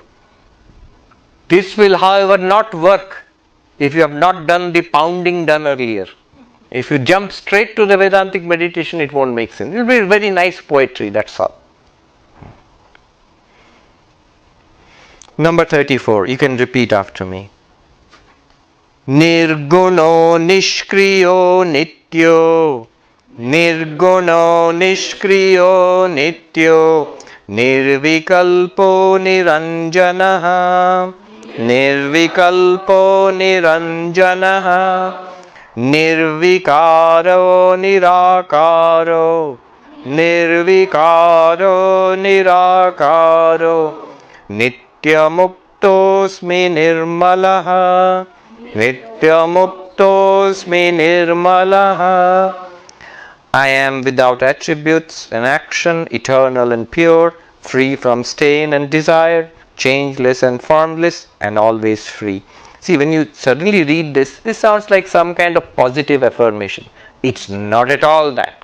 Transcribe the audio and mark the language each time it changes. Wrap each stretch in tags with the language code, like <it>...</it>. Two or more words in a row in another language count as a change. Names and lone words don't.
<en>This will, however, not work if you have not done the pounding done earlier. If you jump straight to the Vedantic meditation, it won't make sense. It will be very nice poetry, that's all. Number 34, you can repeat after me.</en> <sa>Nirguno nishkriyo nityo, nirguno nishkriyo nityo, nirvikalpo niranjanaha, nirvikalpo niranjanaha, nirvikaro nirakaro, nirvikaro nirakaro, nityamuktosmi nirmalaha, nityamuktosmi nirmalaha.</sa> <en>I am without attributes and action, eternal and pure, free from stain and desire, changeless and formless, and always free. See, when you suddenly read this, this sounds like some kind of positive affirmation. It's not at all that.</en>